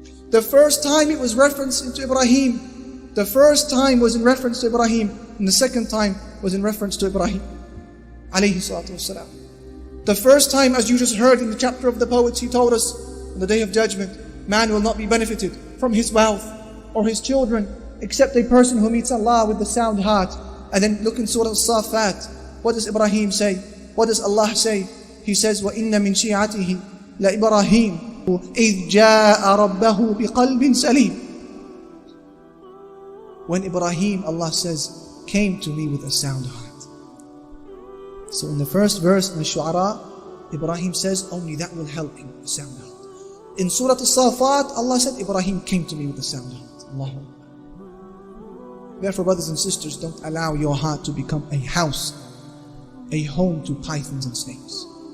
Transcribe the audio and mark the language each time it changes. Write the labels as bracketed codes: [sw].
[en] The first time it was referenced into Ibrahim. The first time was in reference to Ibrahim, and the second time was in reference to Ibrahim alayhi salatu wassalam. The first time, as you just heard in the chapter of the poets, he told us, on the day of judgment, man will not be benefited from his wealth or his children, except a person who meets Allah with the sound heart. And then look in Surah As-Saffat. What does Ibrahim say? What does Allah say? He says, [ar] وَإِنَّ مِن شِيعَتِهِ لَإِبْرَاهِيمَ إِذْ جَاءَ رَبَّهُ بِقَلْبٍ سَلِيمٍ. [en] When Ibrahim, Allah says, came to me with a sound heart. So in the first verse in the Shu'ara, Ibrahim says, only that will help you, a sound heart. In Surah As-Saffat, Allah said, Ibrahim came to me with a sound heart. Allahu Akbar. Therefore, brothers and sisters, don't allow your heart to become a house, a home to pythons and snakes.